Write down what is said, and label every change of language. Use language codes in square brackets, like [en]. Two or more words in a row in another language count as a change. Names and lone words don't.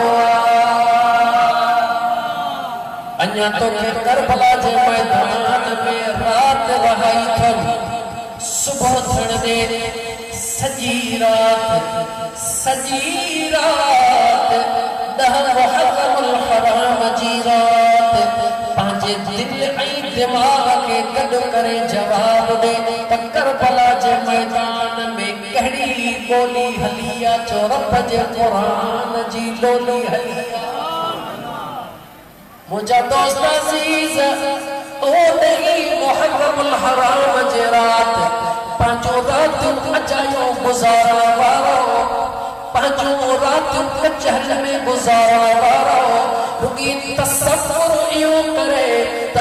[sd] अन्या तो के करबला जे मैदान में रात रहाई थी सुबह थण दे सजी रात दह मुहर्रमुल हराम जी रात पंहिंजे दिल ऐं दिमाग़ खे गॾु करे जवाब ॾे त करबला जे मैदान में कहिड़ी ॿोली हली आहे चो रब जे क़ुरान जी ॿोली हली आहे मुंहिंजा दोस्त अज़ीज़ ओॾे मुहर्रमुल हराम जे रात पंहिंजो रातियूं अजायूं गुज़ारण वारो पंहिंजो रातियूं कचहरी में गुज़ारण वारो रुॻी तसव्वुर इहो करे त